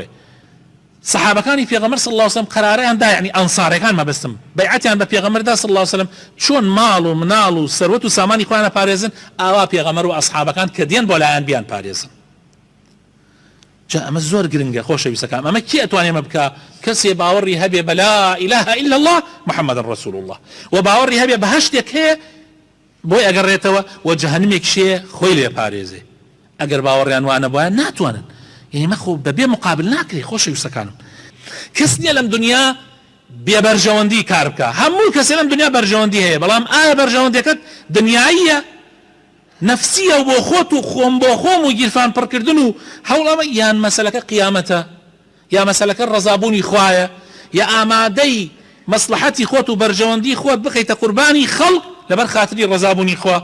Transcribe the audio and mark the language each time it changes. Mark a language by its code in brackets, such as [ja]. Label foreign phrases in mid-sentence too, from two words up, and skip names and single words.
[ckb] صحابەکانی پێغەمبەر [ar] صلی الله عليه وسلم [ckb] قەرارەیاندا، یعنی ئەنسارەکان مەبەستم بەیعەتیان بە پێغەمبەردا [ar] صلی الله عليه وسلم [ckb] چۆن ماڵ و مناڵ و سەروەت و سامانی خۆیان پارێزن، ئاوا پێغەمبەر و ئەسحابەکان کە دێن بۆ لایەن بیان پارێزن. جا ئەمە زۆر گرنگە خۆشەویستەکان. ئەمە کی ئەتوانێ ئەمە بکە؟ کەسێ باوەڕی هەبێ بە [ar] لا إله إلا الله محمد رسول الله [ckb] و باوەڕی هەبێ بە هەشتێک هەیە بۆی ئەگەڕێتەوە و جەهەنمێک شێ خۆی لێ پارێزێ. ئەگەر باوەڕیان وانە بۆیان ناتوانن، یعنی مەخۆ بەبێ مقابل ناکرێ. خۆشەویستەکانم کەس نییە لەم دنیا بێبەرژەوەندی کار بکە، هەموو کەسێ لەم دنیا بەرژەوەندی هەیە، بەڵام ئایا بەرژەوەندیەکەت دنیاییە نەفسیە و بۆ خۆت و خۆم بۆ خۆم و گیرفان پڕکردن و هەوڵەمە، یان مەسەلەکە قیامەتە، یا مەسەلەکە ڕەزابوونی خوایە، یا ئامادەی مەسلحەتی خۆت و بەرژەوەندی خۆت بخەیتە قوربانی خەڵک لەبەر خاتری ڕەزابوونی خوا.